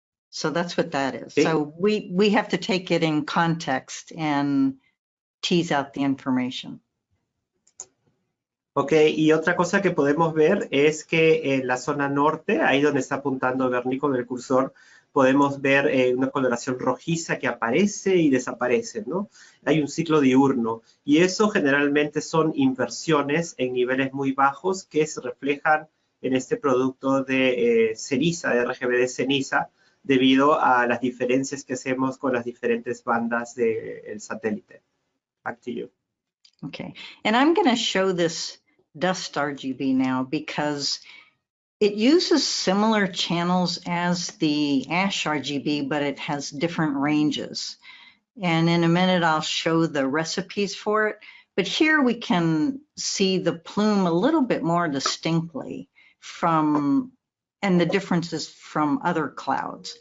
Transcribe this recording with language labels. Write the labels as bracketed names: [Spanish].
[English] So that's what that is. So we have to take it in context and tease out the information. [Spanish] Ok, y otra cosa que podemos ver es que en la zona norte, ahí donde está apuntando Bernie con el cursor, podemos ver una coloración rojiza que aparece y desaparece, ¿no? Hay un ciclo diurno y eso generalmente son inversiones en niveles muy bajos que se reflejan en este producto de ceniza, de RGB de ceniza, debido a las diferencias que hacemos con las diferentes bandas del satélite. [English] Back to you. Okay, and I'm going to show this dust RGB now because it uses similar channels as the ash RGB, but it has different ranges. And in a minute, I'll show the recipes for it. But here we can see the plume a little bit more distinctly and the differences from other clouds.